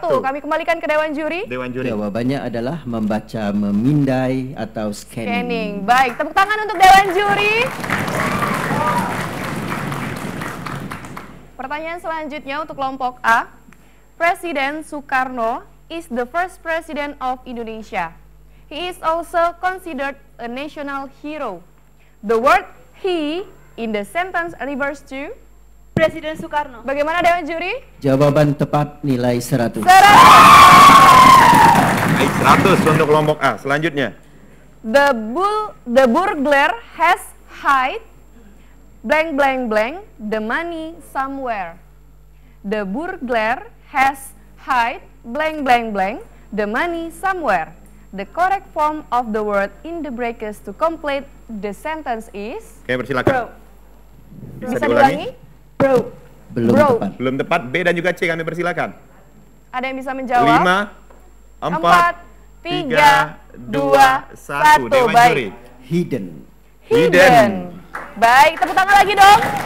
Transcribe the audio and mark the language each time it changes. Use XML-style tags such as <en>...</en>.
<id>Kami kembalikan ke Dewan Juri. Dewan Juri. Jawabannya adalah membaca, memindai, atau scanning. Scanning. Baik, tepuk tangan untuk Dewan Juri. Pertanyaan selanjutnya untuk kelompok A.</id> <en>Presiden Soekarno is the first president of Indonesia. He is also considered a national hero. The word he in the sentence refers to</en> <id>Presiden Soekarno. bagaimana Dewan Juri? Jawaban tepat nilai 100. 100. Baik, 100 untuk kelompok A. Selanjutnya.</id> <en>The burglar has hide blank blank blank the money somewhere. The burglar has hide blank blank blank the money somewhere. The correct form of the word in the brackets to complete the sentence is</en> <id>Oke, persilakan. Bisa diulangi? Bro. Belum Bro. tepat. Belum tepat. B dan juga C kami persilakan. Ada yang bisa menjawab? 5, 4, 3, 2, 1. Dewan Baik. Juri.</id> <en>Hidden. Hidden.</en> <id>Baik, tepuk tangan lagi dong.</id>